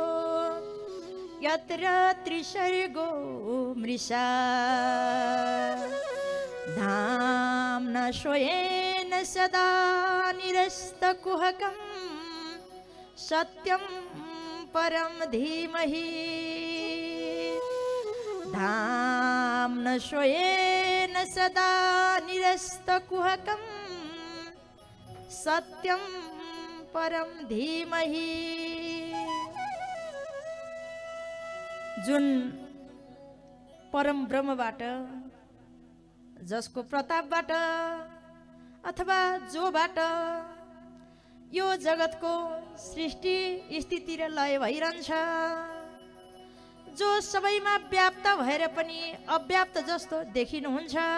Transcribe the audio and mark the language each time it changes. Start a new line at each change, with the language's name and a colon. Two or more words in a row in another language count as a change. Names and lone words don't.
Sanskrit: यत्र त्रिसर्गो मृषा धाम्ना स्वेन सदा निरस्तकुहकं सत्यं परं धीमहि धाम्ना स्वेन सदा निरस्तकुहकं सत्यं परम धीमहि।
Nepali: जुन परम ब्रह्मबाट, जसको प्रतापबाट अथवा जोबाट यो जगतको सृष्टि स्थिति र लय भइरहन्छ, जो सबैमा व्याप्त भएर पनि अव्याप्त जस्तो देखिनुहुन्छ,